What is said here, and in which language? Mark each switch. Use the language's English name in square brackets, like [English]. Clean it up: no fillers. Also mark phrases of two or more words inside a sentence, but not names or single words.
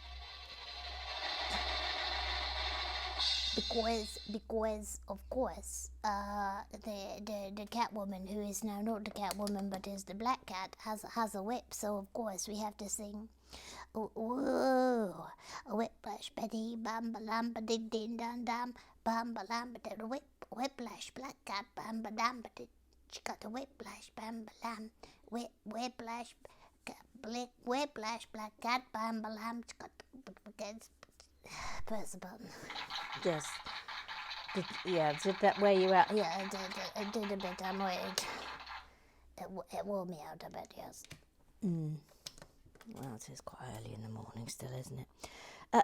[English] Because of course, the Catwoman, who is now not the Catwoman but is the Black Cat, has a whip. So of course we have to sing. Ooh, a whiplash, Betty, bam ba lam ba ding ding dum dum, bam ba lam ba da whiplash, Black Cat, bam ba dam ba ding. She got a whiplash, bam ba lam, whiplash, Black Cat, bam ba lam. She got press the button. Yes. Did that wear you out? Yeah, it did a bit. I'm worried. It wore me out a bit, yes. Well, it is quite early in the morning still, isn't it?